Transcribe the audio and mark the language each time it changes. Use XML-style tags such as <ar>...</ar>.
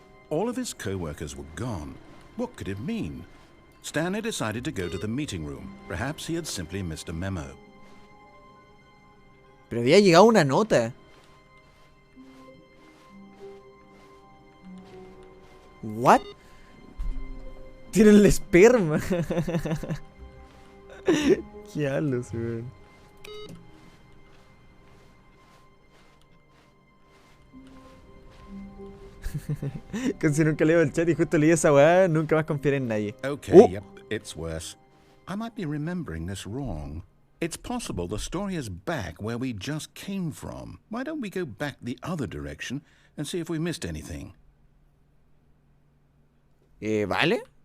<en>All of his co-workers were gone. What could it mean? Stanley decided to go to the meeting room. Perhaps he had simply missed a memo.</en> <es>Pero había llegado una nota. What? Tiene el esperma. Qué halos, weón. Con si nunca leo el chat y justo leí esa weá, nunca más confiaré en nadie.</es> <en>Okay, yep, it's worse. I might be remembering this wrong. It's possible the story is back where we just came from. Why don't we go back the other direction and see if we missed anything?</en> <es>¿Vale?</es>